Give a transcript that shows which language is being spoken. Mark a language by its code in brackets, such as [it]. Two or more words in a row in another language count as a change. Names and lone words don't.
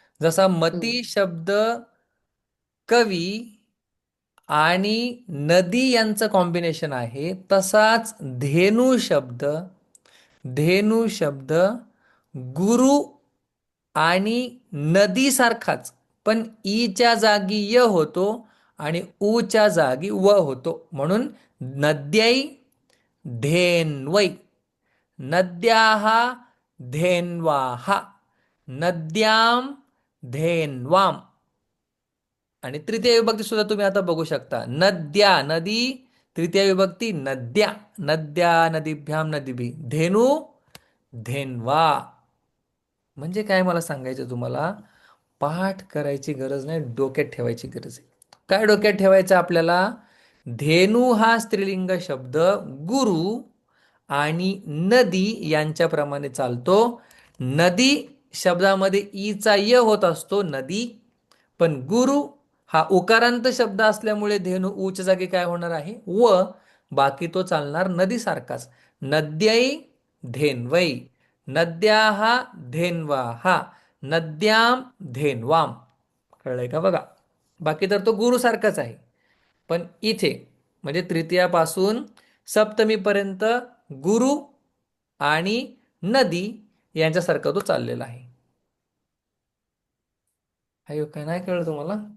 [mr] जसा मती शब्द कवी आणि नदी यांचं कॉम्बिनेशन आहे. तसाच धेनू शब्द गुरु आणि नदीसारखाच, पण ईच्या जागी य होतो आणि ऊच्या जागी व होतो. [sa] म्हणून नद्यै धेन्वै, नद्याः धेन्वाः, नद्यां धेन्वाम. [mr] आणि तृतीय विभक्ती सुद्धा तुम्ही आता बघू शकता. [sa] नद्या नदी, [mr] तृतीय विभक्ती [sa] नद्या, नद्या नदीभ्याम नदीभी, धेनू धेन्वा. [mr] म्हणजे काय मला सांगायचं तुम्हाला, पाठ करायची गरज नाही, डोक्यात ठेवायची गरज आहे. काय डोक्यात ठेवायचं आपल्याला? धेनू हा स्त्रीलिंग शब्द गुरु आणि नदी यांच्याप्रमाणे चालतो. नदी शब्दामध्ये ईचा य होत असतो, नदी. पण गुरु हा उकारांत शब्द असल्यामुळे धेनू ऊच्या जागी काय होणार आहे? व. बाकी तो चालणार नदीसारखाच. [sa] नद्यै धेन्वै, नद्याः धेन्वाः, नद्यां धेन्वाम. [mr] कळलंय का? बघा, बाकी तर तो गुरुसारखाच आहे. पण इथे म्हणजे तृतीयापासून सप्तमीपर्यंत गुरु आणि नदी यांच्यासारखा तो चाललेला आहे. अयो, काय नाही कळलं तुम्हाला?